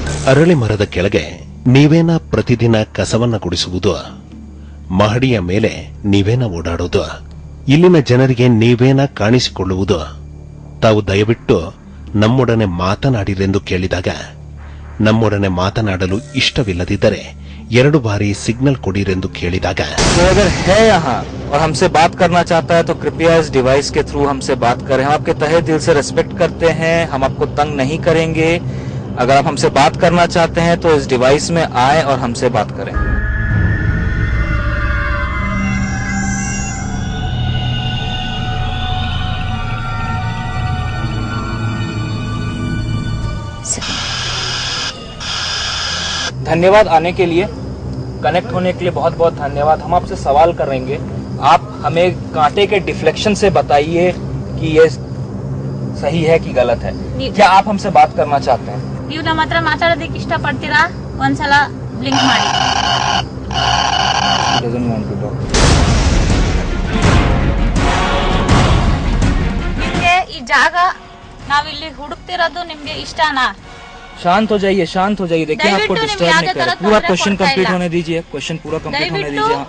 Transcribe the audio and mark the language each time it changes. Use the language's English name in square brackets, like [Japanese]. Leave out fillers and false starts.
[Kannada] ಅರಳಿ ಮರದ ಕೆಳಗೆ ನೀವೇನ ಪ್ರತಿದಿನ ಕಸವನ್ನ ಗುಡಿಸುವುದು, ಮಹಡಿಯ ಮೇಲೆ ನೀವೇನ ಓಡಾಡೋದು, ಇಲ್ಲಿನ ಜನರಿಗೆ ನೀವೇನ ಕಾಣಿಸಿಕೊಳ್ಳುವುದು, ತಾವು ದಯವಿಟ್ಟು ನಮ್ಮೊಡನೆ ಮಾತನಾಡಿರೆಂದು ಕೇಳಿದಾಗ ನಮ್ಮೊಡನೆ ಮಾತನಾಡಲು ಇಷ್ಟವಿಲ್ಲದಿದ್ದರೆ 2 ಬಾರಿ ಸಿಗ್ನಲ್ ಕೊಡಿರೆಂದು ಕೇಳಿದಾಗ [Hindi] कोई अगर है यहाँ और हमसे बात करना चाहता है तो कृपया इस डिवाइस के थ्रू हमसे बात करें. हम आपके तहे दिल से रिस्पेक्ट करते हैं, हम आपको तंग नहीं करेंगे. अगर आप हमसे बात करना चाहते हैं तो इस डिवाइस में आए और हमसे बात करें. धन्यवाद आने के लिए, कनेक्ट होने के लिए बहुत बहुत धन्यवाद. हम आपसे सवाल करेंगे, आप हमें कांटे के डिफ्लेक्शन से बताइए कि ये सही है कि गलत है. क्या आप हमसे बात करना चाहते हैं? [Kannada] ನೀವು ನಮ್ಮ ಹತ್ರ ಮಾತಾಡೋದಕ್ಕೆ ಇಷ್ಟಪಡ್ತೀರಾ? ಒಂದ್ಸಲ ಬ್ಲಿಂಕ್ ಮಾಡಿ. ನಿಮ್ಗೆ ಈ ಜಾಗ ನಾವಿಲ್ಲಿ ಹುಡುಕ್ತಿರೋದು ನಿಮ್ಗೆ ಇಷ್ಟನಾ? [Hindi] शांत हो जाइए, शांत हो जाइए. देखिए आपको डिस्टर्ब नहीं कर रहे. पूरा क्वेश्चन कंप्लीट होने दीजिए. क्वेश्चन पूरा कंप्लीट होने दीजिए.